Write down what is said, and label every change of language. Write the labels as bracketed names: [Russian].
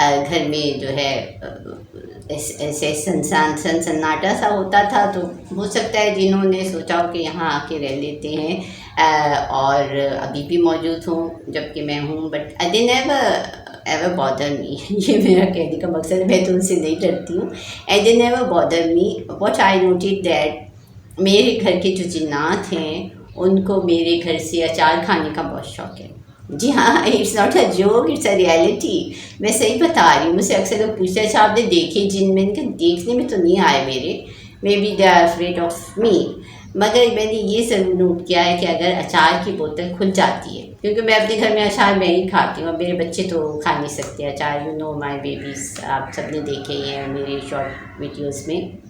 [Urdu] گھر میں جو ہے ایسے سناٹا سا ہوتا تھا, تو ہو سکتا ہے جنہوں نے سوچا ہو کہ یہاں آ کے رہ لیتے ہیں اور ابھی بھی موجود ہوں جب کہ میں ہوں, [English] but they ever bother me, [Urdu] یہ میرا کہنے کا مقصد ہے, میں تو ان سے نہیں ڈرتی ہوں. [English] and they never bother me, what I noted that [Urdu] میرے گھر کے جو جنات ہیں ان کو میرے گھر سے اچار کھانے کا بہت شوق ہے. جی ہاں، [English] It's not a joke, it's a reality. [Urdu] میں صحیح بتا رہی ہوں. مجھ سے اکثر لوگ پوچھتے ہیں اچھا آپ نے دیکھے جن؟ میں نے کہا دیکھنے میں تو نہیں آئے میرے، [English] Maybe they are afraid of me. [Urdu] مگر میں نے یہ ضرور نوٹ کیا ہے کہ اگر اچار کی بوتل کھل جاتی ہے، کیونکہ میں اپنے گھر میں اچار میں ہی کھاتی ہوں، اب میرے بچے تو کھا نہیں سکتے اچار. [English] you know my babies, [Urdu] آپ سب نے دیکھے ہی ہیں میرے شارٹ ویڈیوز میں.